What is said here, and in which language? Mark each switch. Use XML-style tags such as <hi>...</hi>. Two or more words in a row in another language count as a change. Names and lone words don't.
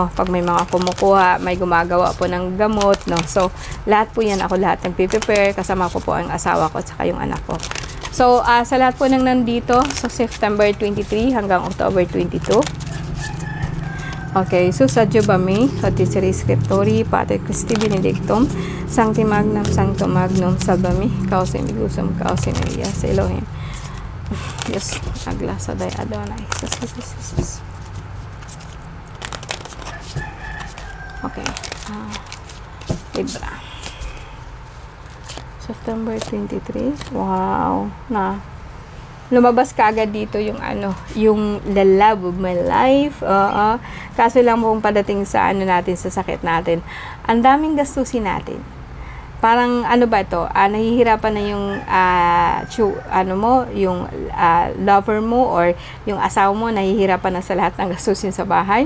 <tl>Pag may mga kumukuha, may gumagawa po ng gamot, no. So lahat po yan, ako lahat nagpe-prepare, kasama ko po ang asawa ko at saka yung anak ko. So, sa lahat po ng nandito, so September 23 hanggang October 22. Okay, so sa Jubami, Patisserie Scriptori, Pater Christi Benedictum, Sancti Magnum, Sancto Magnum, Salvami, Causa Migusum, Causa Elias, Elohim. Yes, Aglasa Day Adonai.</tl> <en>Jesus. Okay, Libra. September 23. Wow.</en> <tl>Na lumabas ka agad dito yung yung</tl> <en>the love of my life.</en> <tl>Kaso lang kung padating sa natin, sa sakit natin, ang daming gastusin natin. Parang ba to? Nahihirapan na yung yung lover mo or yung asawa mo, nahihirapan na sa lahat ng gastusin sa bahay.</tl>